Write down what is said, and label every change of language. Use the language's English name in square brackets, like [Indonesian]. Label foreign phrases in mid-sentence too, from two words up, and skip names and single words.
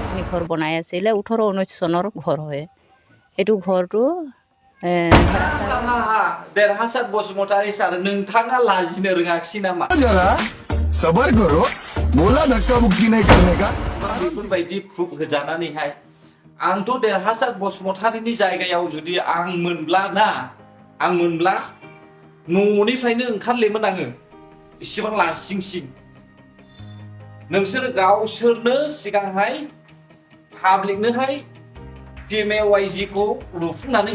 [Assamese] ঘর বনাই আছিলে 18-19 চনৰ ঘৰ হয় এটো ঘৰটো [Bodo] देरहासार बसुमतारी सार नोंथाङा लाजिनो रोङाखिसै नामा [Hindi] जरा सबर करो बोला धक्का मुक्की नहीं करने का [Bodo] बेफोरबायदि प्रुफ होजानानैहाय आंथ' देरहासार बसुमतारीनि जायगायाव जुदि आं मोनब्ला न'निफ्रायनो ओंखारलेमोन आङो इसेबां लासिंसिं नोंसोर गावसोरनो सिगांहाय पाब्लिकनोहाय PMAYG खौ लुफुंनानै